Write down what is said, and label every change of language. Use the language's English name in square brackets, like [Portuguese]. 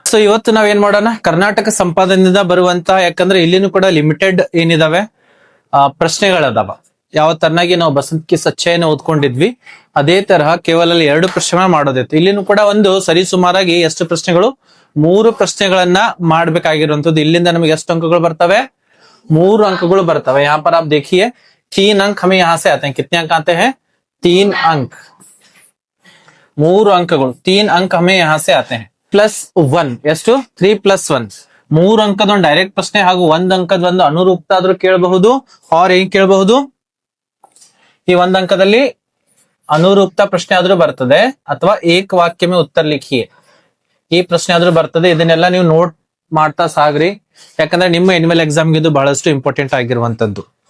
[Kannada] So ಇವತ್ತು ನಾವ್ ಏನ್ ಮಾಡೋಣ, ಕರ್ನಾಟಕ ಸಂಪಾದನೆಯಿಂದ ಬರುವಂತ, ಯಾಕಂದ್ರೆ ಇಲ್ಲಿನೂ ಕೂಡ ಲಿಮಿಟೆಡ್ ಏನಿದಾವೆ ಪ್ರಶ್ನೆಗಳದಾವ. ಯಾವ ತರನಾಗಿ ನಾವು ಬಸಂತ್ ಕಿ ಸಚ್ಚಾಯಿನ ಓದ್ಕೊಂಡಿದ್ವಿ ಅದೇ ತರಹ ಕೇವಲ 2 ಪ್ರಶ್ನೆಗಳನ್ನ ಮಾಡೋದಿತ್ತು. ಇಲ್ಲಿನೂ ಕೂಡ ಒಂದು ಸರಿ ಸುಮಾರಾಗಿ ಎಷ್ಟು ಪ್ರಶ್ನೆಗಳು, 3 ಪ್ರಶ್ನೆಗಳನ್ನ ಮಾಡ್ಬೇಕಾಗಿರುವಂತದ್ದು. ಇಲ್ಲಿಂದ ನಮಗೆ ಎಷ್ಟು ಅಂಕಗಳು ಬರ್ತವೆ, 3 ಅಂಕಗಳು ಬರ್ತವೆ. [Hindi] यहाँ पर आप देखिए 3 अंक हमें यहाँ से आते हैं. कितने अंक आते हैं? 3 अंक. 3 अंकಗಳು 3 अंक हमें यहाँ से आते हैं. [Kannada] +1 ಎಷ್ಟು? 3 + 1. 3 ಅಂಕದ ಒಂದು ಡೈರೆಕ್ಟ್ ಪ್ರಶ್ನೆ ಹಾಗೂ 1 ಅಂಕದ ಒಂದು ಅನುರೂಪ್ತ ಆದ್ರೂ ಕೇಳಬಹುದು. ಆರ್ ಏನ್ ಕೇಳಬಹುದು, ಈ 1 ಅಂಕದಲ್ಲಿ ಅನುರೂಪ್ತ ಪ್ರಶ್ನೆ ಆದ್ರೂ ಬರ್ತದೆ, ಅಥವಾ [Hindi] ಏಕ ವಾಕ್ಯ ಮೇ ಉತ್ತರ ಲಿಖಿಯೇ [Kannada] ಈ ಪ್ರಶ್ನೆ ಆದ್ರೂ ಬರ್ತದೆ. ಇದನ್ನೆಲ್ಲ ನೀವು ನೋಟ್ ಮಾಡ್ತಾ ಸಾಗ್ರಿ, ಯಾಕಂದ್ರೆ ನಿಮ್ಮ ಎನ್ಯುವಲ್ ಎಕ್ಸಾಮ್ಗೆ ಇದು ಬಹಳಷ್ಟು ಇಂಪಾರ್ಟೆಂಟ್ ಆಗಿರುವಂತದ್ದು.